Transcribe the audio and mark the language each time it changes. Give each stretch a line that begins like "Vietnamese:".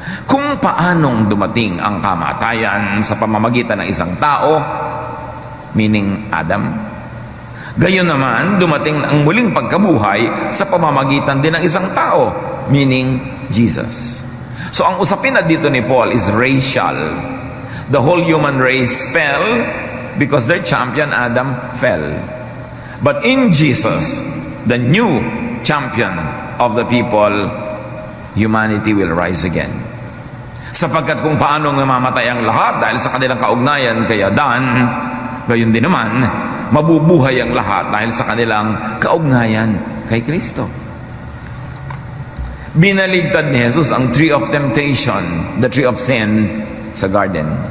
Filipino: Kung paanong dumating ang kamatayan sa pamamagitan ng isang tao, meaning Adam, gayon naman dumating ang muling pagkabuhay sa pamamagitan din ng isang tao, meaning Jesus. So ang usapin na dito ni Paul
English: is racial. The whole human race fell because their champion Adam fell. But in Jesus, the new champion of the people, humanity will rise again.
Filipino: Sapagkat kung paano namamatay ang lahat dahil sa kanilang kaugnayan kay Adan, gayon din naman, mabubuhay ang lahat dahil sa kanilang kaugnayan kay Kristo. Binaligtad ni Jesus ang
English: tree of temptation, the tree of sin,
Filipino: sa garden.